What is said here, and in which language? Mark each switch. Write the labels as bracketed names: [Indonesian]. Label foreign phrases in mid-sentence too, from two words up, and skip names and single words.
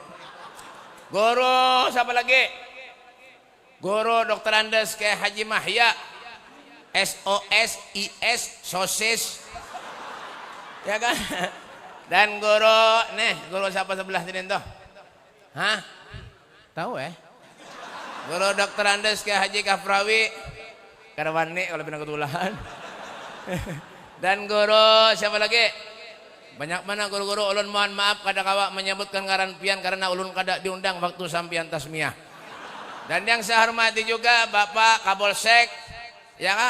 [Indonesian] Guru siapa lagi? Guru Dr. Andes Kiai Haji Mahya SOSIS sosis, ya kan? Dan guru, nih guru siapa sebelah sini tuh? Hah? Tahu Guru Dr. Andes Kiai Haji Kafrawi Karawani kalau benar ketulaan. Dan guru siapa lagi? Banyak mana guru-guru. [Banjar] Ulun mohon maaf kada kawa menyebutkan ngaran pian karena ulun kada diundang waktu sampian tasmiyah. [Indonesian] Dan yang saya hormati juga Bapak Kapolsek, ya kah?